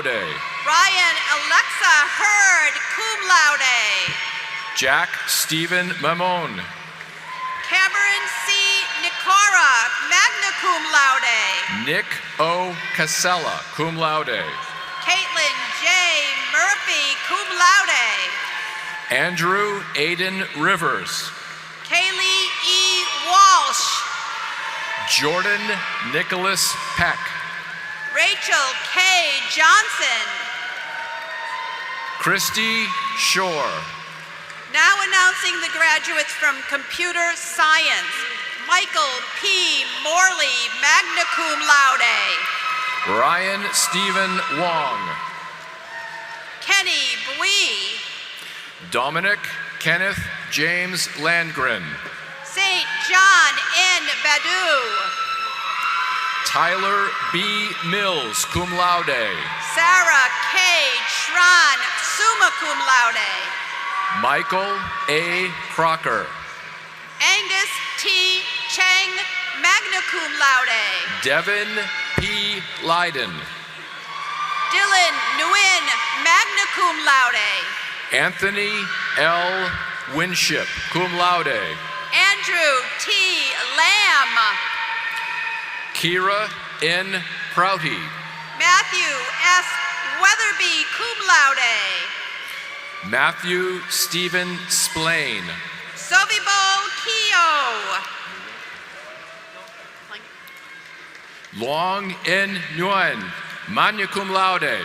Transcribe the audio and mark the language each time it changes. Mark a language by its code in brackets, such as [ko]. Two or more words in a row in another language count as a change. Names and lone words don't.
[en] Ryan Alexa Hurd, [la] cum laude. [en] Jack Stephen Mamon. Cameron C. Nicora, [la] magna cum laude. [en] Nick O. Casella, [la] cum laude. [en] Caitlin J. Murphy, [la] cum laude. [en] Andrew Aiden Rivers. Kaylee E. Walsh. Jordan Nicholas Peck. Rachel K. Johnson. Christy Shore. Now announcing the graduates from Computer Science. Michael P. Morley, [la] magna cum laude. [en] Ryan Stephen Wong. Kenny Bui. Dominic Kenneth James Landgren. St. John N. Badu. Tyler B. Mills, [la] cum laude. [en] Sarah K. Tron, [la] summa cum laude. [en] Michael A. Crocker. Angus T. Cheng, [la] magna cum laude. [en] Devin P. Leiden. Dylan Nguyen, [la] magna cum laude. [en] Anthony L. Winship, [la] cum laude. [en] Andrew T. Lamb. Kira N. Prouty. Matthew S. Weatherby, [la] cum laude. [en] Matthew Stephen Splain. Sovibo Keo. Long N. Nguyen, [la] magna cum laude.